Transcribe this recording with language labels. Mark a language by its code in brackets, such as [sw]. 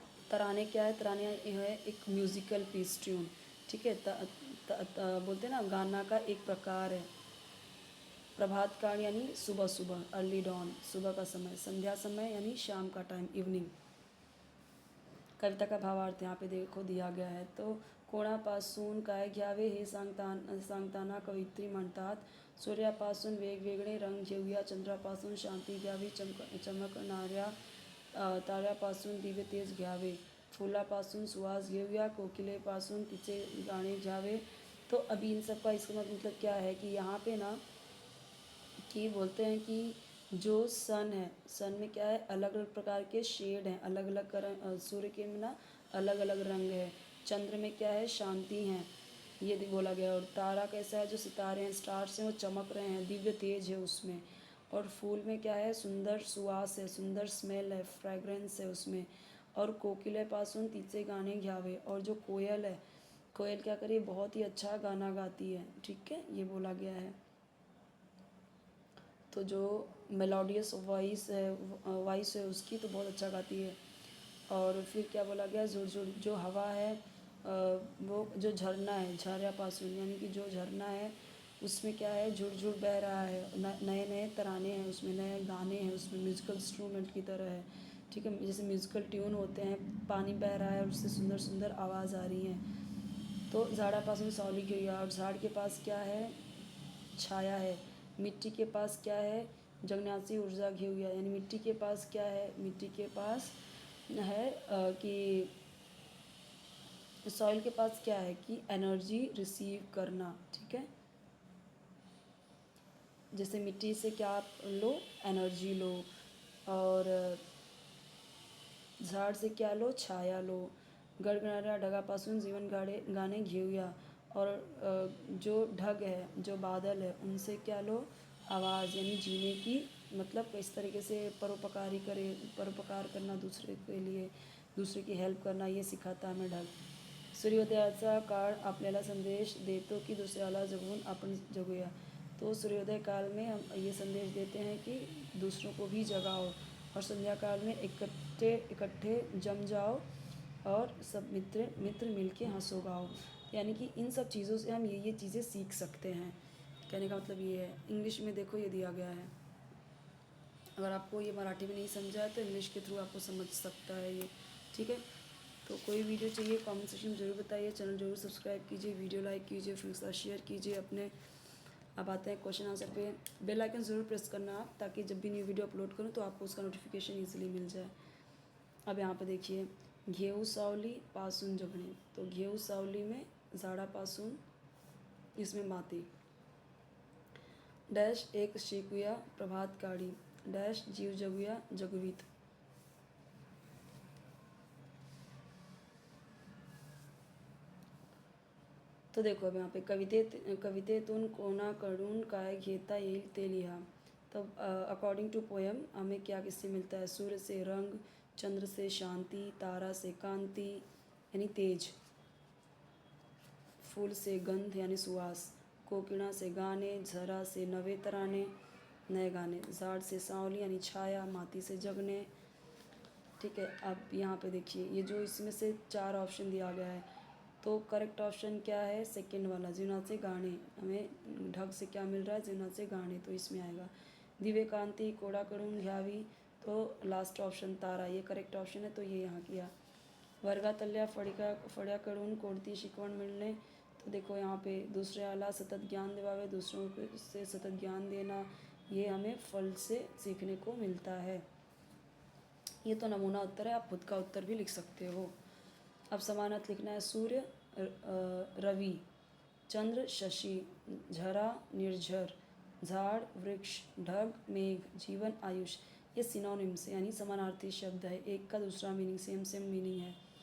[hi] तराने क्या है, तराने है एक म्यूज़िकल पीस, ट्यून. ठीक है. बोलते हैं ना गाना का एक प्रकार है. प्रभात काल यानी सुबह सुबह, अर्ली डॉन, सुबह का समय. संध्या समय यानी शाम का टाइम, इवनिंग. कविता का भावार्थ यहाँ पे देखो दिया गया है. [mr] तो कोणापासून काय घ्यावे हे सांगताना कवयित्री म्हणतात, सूर्यापासून वेगवेगळे रंग घेऊया, चंद्रापासून शांती घ्यावी, चमकणाऱ्या ताऱ्यापासून दिव्य तेज घ्यावे, फुलापासून सुवास घेऊया, कोकिलेपासून तिचे गाणे घ्यावे. [hi] तो अभी इन सब का इसका मतलब क्या है कि यहाँ पे ना कि बोलते हैं कि जो सन है, सन में क्या है, अलग अलग प्रकार के शेड हैं, अलग अलग सूर्य के में ना अलग अलग रंग है. चंद्र में क्या है, शांति हैं, ये भी बोला गया. और तारा कैसा है, जो सितारे हैं, स्टार्स हैं, वो चमक रहे हैं, दिव्य तेज है उसमें. और फूल में क्या है, सुंदर सुवास है, सुंदर स्मेल है, फ्रेग्रेंस है उसमें. [mr] और कोकिलेपासून तिचे गाणे घ्यावे. [hi] और जो कोयल है, कोयल क्या करी, बहुत ही अच्छा गाना गाती है. ठीक है, ये बोला गया है. तो जो मेलोडियस वॉइस है उसकी, तो बहुत अच्छा गाती है. और फिर क्या बोला गया, जो हवा है, वो जो झरना है, झऱ्यापासून यानी कि जो झरना है उसमें क्या है, झुरझुर बह रहा है, नए नए तराने हैं उसमें, नए गाने हैं उसमें, म्यूज़िकल इंस्ट्रूमेंट की तरह है. ठीक है, जैसे म्यूज़िकल ट्यून होते हैं, पानी बह रहा है और उससे सुंदर सुंदर आवाज़ आ रही है. [mr] तो झाड़ापासून सावली घेऊया. [hi] और झाड़ के पास क्या है, छाया है. मिट्टी के पास क्या है, [mr] जगण्याची ऊर्जा घेऊया. [hi] यानी मिट्टी के पास क्या है, मिट्टी के पास है कि सॉइल के पास क्या है कि एनर्जी रिसीव करना. ठीक है, जैसे मिट्टी से क्या आप लो, एनर्जी लो. और झाड़ से क्या लो, छाया लो. [mr] गडगडाऱ्या ढगापासून जीवन गाने घेऊया. [hi] और जो ढग है, जो बादल है, उनसे क्या लो, आवाज़. यानी जीने की मतलब किस तरीके से परोपकार करना दूसरे के लिए, दूसरे की हेल्प करना, ये सिखाता हमें ढग. [mr] सूर्योदयाचा काळ आपल्याला संदेश देतो की दुसऱ्याला जगून आपण जगूया. [hi] तो सूर्योदय काल में हम ये संदेश देते हैं कि दूसरों को भी जगाओ. और संध्या काल में इकट्ठे जम जाओ और सब मित्र मित्र मिलके हंसो गाओ. यानी कि इन सब चीज़ों से हम ये चीज़ें सीख सकते हैं. कहने का मतलब ये है. इंग्लिश में देखो ये दिया गया है. अगर आपको ये मराठी में नहीं समझा है तो इंग्लिश के थ्रू आपको समझ सकता है ये. ठीक है, तो कोई वीडियो चाहिए कमेंट सेक्शन में ज़रूर बताइए. चैनल ज़रूर सब्सक्राइब कीजिए, वीडियो लाइक कीजिए, फ्रेंड्स के साथ शेयर कीजिए अपने. अब आते हैं क्वेश्चन आंसर पे. बेल आइकन ज़रूर प्रेस करना आप, ताकि जब भी न्यू वीडियो अपलोड करूँ तो आपको उसका नोटिफिकेशन ईजिली मिल जाए. अब यहाँ पे देखिए, [mr] घेऊ सावली पासून जगणे. [hi] तो घेऊ सावली में झाडापासून, इसमें माती. [mr] डैश एक शिकूया प्रभात काळी. डैश जीव जगूया जगवीत. [hi] तो देखो अब यहाँ पे [mr] कवितेतून कोणाकडून काय घेता येईल ते लिहा. [hi] तो अकॉर्डिंग टू पोएम हमें क्या किससे मिलता है, सूर्य से रंग, चंद्र से शांति, तारा से कांति यानी तेज, फूल से गंध यानी सुवास, कोकिला से गाने, झरा से नवे तराने, नए गाने, झाड़ से सांवली यानी छाया, माटी से जगने. ठीक है, अब यहाँ पे देखिए ये जो इसमें से 4 ऑप्शन दिया गया है, तो करेक्ट ऑप्शन क्या है, सेकंड वाला, जीवनाचे गाणे. हमें ढग से क्या मिल रहा है, जीवनाचे गाणे, तो इसमें आएगा. दिव्यकांती कोणाकडून घ्यावी, तो लास्ट ऑप्शन तारा, ये करेक्ट ऑप्शन है, तो ये यहाँ किया. [mr] वर्गातल्या फळ्याकडून कोणती शिकवण मिळणे, [hi] तो देखो यहाँ पे दूसरे आला सतत ज्ञान दिवावे, दूसरों से सतत ज्ञान देना, ये हमें फल से सीखने को मिलता है। ये तो नमूना उत्तर है, आप खुद का उत्तर भी लिख सकते हो। अब समान अर्थ लिखना है। सूर्य रवि, चंद्र शशि, झरा निर्झर, झाड़ वृक्ष, ढग मेघ, जीवन आयुष, ये सिनोनिम्स यानी समानार्थी शब्द है, एक का दूसरा मीनिंग सेम सेम मीनिंग है।